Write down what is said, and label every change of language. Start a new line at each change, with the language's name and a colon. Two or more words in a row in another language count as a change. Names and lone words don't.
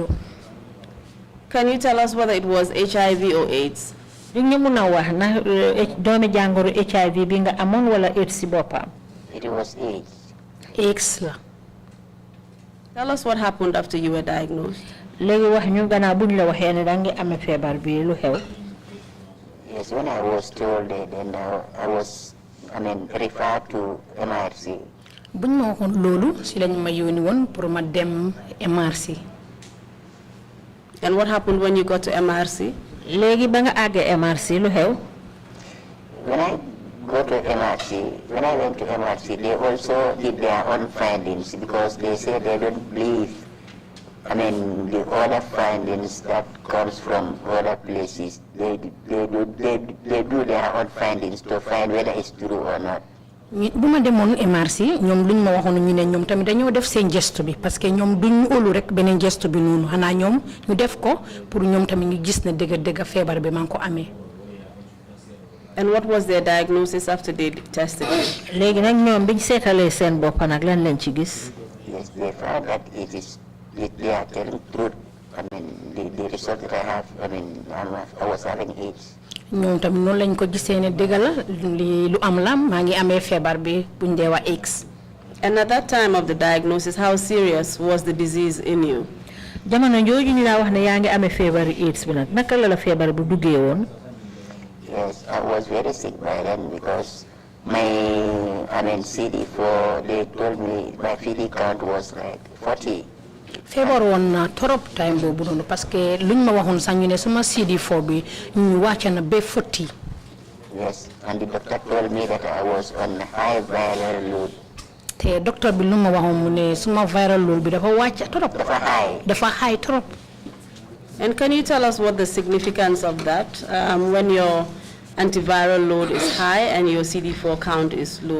English: Can you tell us whether it was HIV or AIDS?
Wolof: di ñu mun a wax na doomi jàngoro HIV bi nga amoon wala AIDS si boppam.
English: It was AIDS.
Wolof: AIDS la.
English: Tell us what happened after you were diagnosed.
Wolof: léegi wax ñu gannaaw buñ la waxee ne da nga amee feebar bi lu xew.
English: Yes, when I was told that, then I was referred to MRC.
Wolof: buñ ma waxoon loolu si lañ ma yónni woon pour ma dem MRC.
English: And what happened when you got to MRC?
Wolof: Léegi ba nga àggee MRC lu xew?
English: When I go to MRC, when I went to MRC, they also did their own findings because they say they don't believe, the other findings that comes from other places. They do their own findings to find whether it's true or not.
Wolof: bu ma demoon MRC ñoom luñ ma waxoon ñu ne ñoom tamit dañoo def seen gestu bi
French: parce que
Wolof: ñoom duñ óolu rek beneen gestu bi noonu xanaa ñoom ñu def ko pour ñoom tamit ñu gis ne dëgg feebar bi maa ngi ko amee.
English: And what was their diagnosis after they tested you?
Wolof: Léegi nag ñoom biñ seetalee seen bopp nag lan lañ ci gis?
English: Yes, they found that they are telling truth. The result that I have, I was having AIDS.
Wolof: ñoom tamit noonu lañ ko gisee ne dëgg la li lu am la maa ngi amee feebar bi buñ dee wax AIDS.
English: And at that time of the diagnosis, how serious was the disease in you?
Wolof: Jamono jooju ñu laa wax ne yaa ngi amee feebaru AIDS bi nag naka la feebar bu duggee woon?
English: Yes, I was very sick by then because my CD4, they told me my feeding count was like 40.
Wolof: feebar woon na trop time boobu noonu
French: parce que
Wolof: luñ ma waxoon sax ñu ne suma CD4 bi ñu wàcce na ba 40.
English: Yes, and the doctor told me that I was on high viral load.
Wolof: te docteur bi lu ma waxoon mu ne suma
English: viral load
Wolof: bi dafa wàcc trop. dafa high trop.
English: And can you tell us what the significance of that when your antiviral load is high and your CD4 count is low?